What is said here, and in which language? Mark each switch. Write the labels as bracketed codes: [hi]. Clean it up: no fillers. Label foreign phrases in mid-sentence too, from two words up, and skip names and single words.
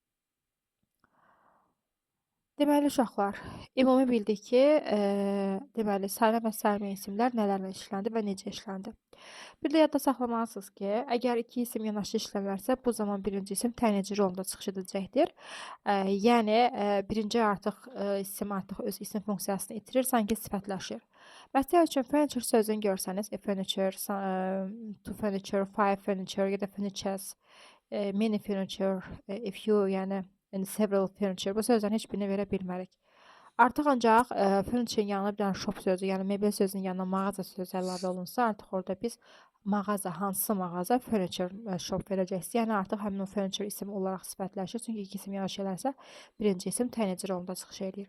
[az] Deməli, uşaqlar, ümumi bildik ki, deməli, sayılan və sayılmayan isimlər nələrlə işləndi və necə işləndi. Bir də yadda saxlamalısınız ki, əgər iki isim yanaşı işləmələrsə, bu zaman birinci isim tənəci rolunda çıxış edəcəkdir. Yəni, birinci isim artıq öz isim funksiyasını itirir, sanki sifətləşir. Məsəl üçün, furniture sözünü görsəniz, [en] a furniture, two furniture, five furniture [az] ya da [en] furnitures, many furniture, a few, yəni several furniture. [az] Bu sözlərin heç birini verə bilmərik. Artıq ancaq furniture-in yanına bir dənə shop sözü, yəni mebel sözünün yanına mağaza sözü əlavə olunsa, artıq orada biz mağaza, hansı mağaza, [en] furniture shop [az] verəcəksiniz. Yəni artıq həmin o furniture isim olaraq sifətləşir. Çünki iki isim yanaşı eləsə, birinci isim tənəci rolunda çıxış edir.